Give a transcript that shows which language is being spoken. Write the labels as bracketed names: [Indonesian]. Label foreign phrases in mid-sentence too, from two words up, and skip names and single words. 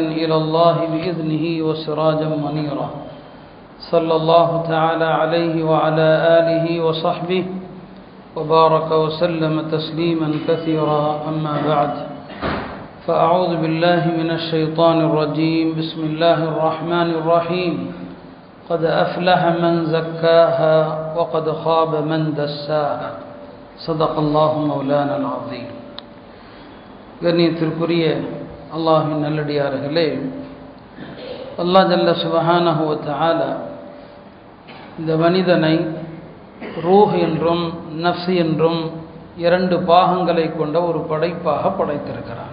[Arabic] إلى الله بإذنه وسراجا منيرا صلى الله تعالى عليه وعلى آله وصحبه وبارك وسلم تسليما كثيرا أما بعد فأعوذ بالله من الشيطان الرجيم بسم الله الرحمن الرحيم قد أفلح من زكاها وقد خاب من دساها صدق الله مولانا العظيم. [Tamil] கண்ணியத்திற்குரிய அல்லாஹ்வின் நல்லடியார்களே, [Arabic] الله جل سبحانه وتعالى [Tamil] இந்த மனிதனை ரூஹ் என்றும் நஃப்ஸ் என்றும் இரண்டு பாகங்களை கொண்ட ஒரு படைப்பாக படைத்திருக்கிறான்.